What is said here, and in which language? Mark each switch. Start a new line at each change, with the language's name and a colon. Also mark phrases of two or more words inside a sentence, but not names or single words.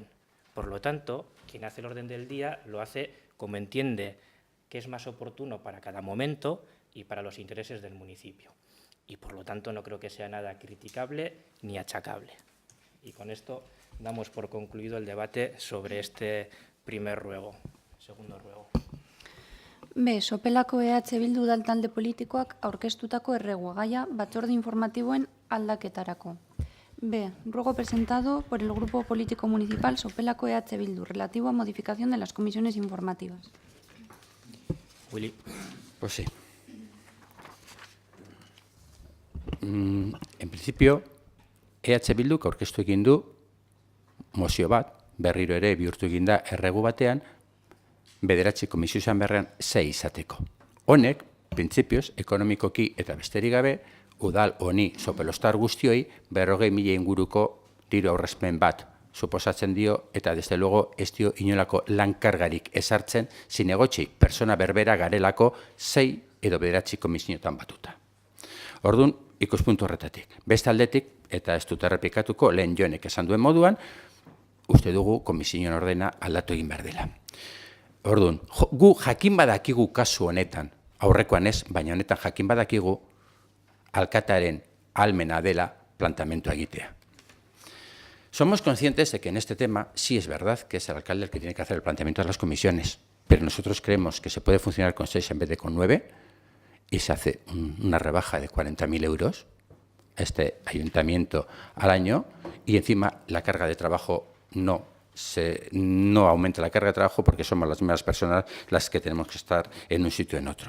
Spanish: Por lo tanto, quien hace el orden del día lo hace como entiende que es más oportuno para cada momento y para los intereses del municipio. Y por lo tanto no creo que sea nada criticable ni achacable. Y con esto damos por concluido el debate sobre este primer ruego. Segundo ruego.
Basque: Sopelako EH Bildu udal talde politikoak aurkeztutako erreguagaia batzorde informatiboen aldaketarako.
Spanish: B. Ruego presentado por el Grupo Político Municipal Sopelako EH Bildu relativo a modificación de las comisiones informativas. Willy. Pues sí. En principio,
Basque: EH Bilduk aurkeztu egin du mozio bat, berriro ere bihurtu egin da erregu batean, 9 komisio izan beharrean 6 izateko. Honek, printzipioz, ekonomikoki eta besterik gabe, udal honi sopelostar guztioi 40.000 inguruko diru aurrezpen bat suposatzen dio, eta
Spanish: desde luego
Basque: ez dio inolako lankargarik ezartzen zinegotxi persona berbera garelako 6 edo 9 komisioetan batuta. Orduan, ikuspuntu horretatik. Beste aldetik, eta ez dut errepikatuko, lehen Jonek esan duen moduan, uste dugu komisioen ordena aldatu egin behar dela. Orduan, gu jakin badakigu kasu honetan, aurrekoan ez, baina honetan jakin badakigu, alkataren almena dela planteamendua egitea.
Spanish: Somos conscientes de que en este tema sí es verdad que es el alcalde el que tiene que hacer el planteamiento de las comisiones, pero nosotros creemos que se puede funcionar con 6 en vez de con 9 y se hace una rebaja de 40.000 euros a este ayuntamiento al año y encima la carga de trabajo no aumenta la carga de trabajo porque somos las mismas personas las que tenemos que estar en un sitio o en otro.